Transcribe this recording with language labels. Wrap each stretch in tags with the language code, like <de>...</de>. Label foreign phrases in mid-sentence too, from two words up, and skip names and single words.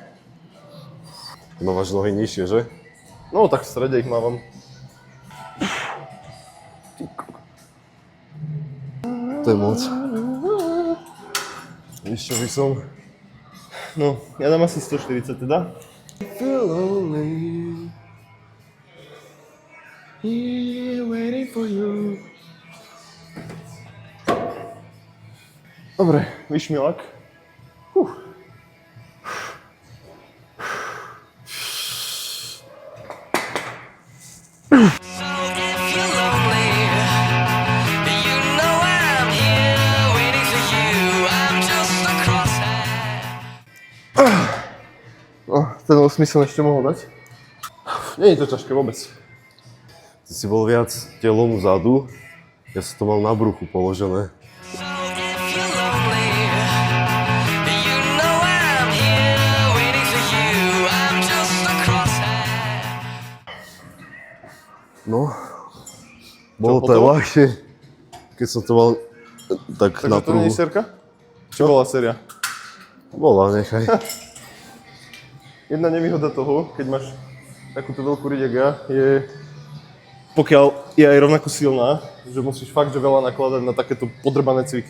<sk>Máš nohy nižšie, že? No tak v strede ich mávam. To je moc. Víš, čo by som? No, ja dám asi 140 teda.</sk> <en>Feel lonely. Here waiting for you.</en> <sk>Dobre, vyšmilak.</sk> <en>So if you're lonely, you know I'm here waiting for you. I'm just a crosshair.</en> <sk>No, ten smysl ešte mohol dať. Nie je to ťažké vôbec. Ty si bol viac telom vzadu, ja som to mal na bruchu položené.</sk> <en>So if you're lonely, you know I'm here waiting for you. I'm just a crosshair.</en> <sk>No, bolo to aj hotovo? ľahšie, keď som to mal tak na Takže to nie pruhu. je sérka? Čo bola séria? Bola, nechaj. Jedna nevýhoda toho, keď máš takúto veľkú riť jak ja, je pokiaľ je aj rovnako silná, že musíš fakt, že veľa nakladať na takéto podrbané cviky.</sk>